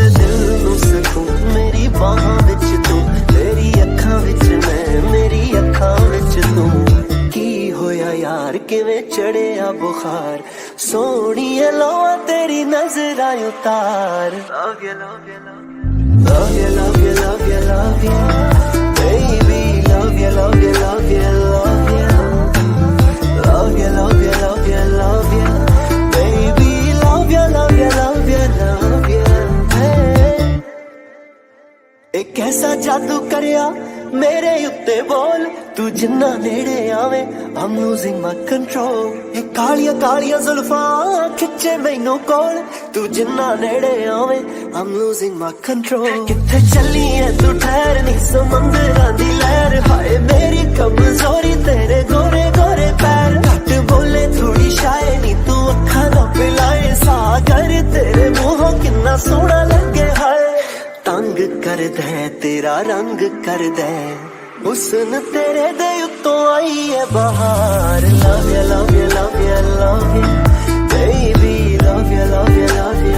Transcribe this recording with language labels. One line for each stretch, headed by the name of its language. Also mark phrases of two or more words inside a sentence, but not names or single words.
Punjabi: ਦਿਲ ਨੂੰ ਸਕੂਨ ਮੇਰੀ ਬਾਹਾਂ ਵਿੱਚ ਤੂੰ ਤੇਰੀ ਅੱਖਾਂ ਵਿੱਚ ਮੈਂ ਮੇਰੀ ਅੱਖਾਂ ਵਿੱਚ ਤੂੰ ਕੀ ਹੋਇਆ ਯਾਰ ਕਿਵੇਂ ਚੜਿਆ ਬੁਖਾਰ ਸੋਹਣੀਏ ਲੋਆ ਤੇਰੀ ਨਜ਼ਰਾਂ ਉਤਾਰ
English: love you love you love you love you love you love you baby love you love you love you love you love you, love you, love you, love you, baby, love you, love you, love you, love you, hey.
Punjabi: ਇੱਕ ਐਸਾ ਜਾਦੂ ਕਰਿਆ ਮੇਰੇ ਉੱਤੇ ਬੋਲ ਤੂੰ ਜਿੰਨਾ ਨੇੜੇ ਆਵੇ
English: I'm losing my control
Punjabi: ਇੱਕ ਕਾਲੀਆਂ ਕਾਲੀਆਂ ਜ਼ੁਲਫ਼ਾਂ ਖਿੱਚੇ ਮੈਨੂੰ ਕੋਲ ਤੂੰ ਜਿੰਨਾ ਨੇੜੇ ਆਵੇ
English: I'm losing my control
Punjabi: ਕਿੱਥੇ ਚੱਲੀ ਹੈ ਤੂੰ ਠਹਿਰ ਨੀ ਸਮੁੰਦਰਾਂ ਦੀ ਲਹਿਰ ਹਾਏ ਮੇਰੀ ਕਮਜ਼ੋਰੀ ਤੇਰੇ ਗੋਰੇ ਗੋਰੇ ਪੈਰ ਘੱਟ ਬੋਲੇ ਥੋੜ੍ਹੀ ਸ਼ਾਇਰੀ ਤੂੰ ਅੱਖਾਂ ਨਾ ਪਿਲਾਏ ਸਾਗਰ ਤੇਰੇ ਮੂੰਹੋਂ ਕਿੰਨਾ ਸੋਹਣਾ ਲੱਗੇ ਹਾਏ ਤੰਗ ਕਰ ਦੇ ਤੇਰਾ ਰੰਗ ਕਰ ਦੇ ਹੁਸਨ ਤੇਰੇ ਦੇ ਉੱਤੋਂ ਆਈ ਹੈ ਬਹਾਰ
English: love you love you love you love you baby love you love you love you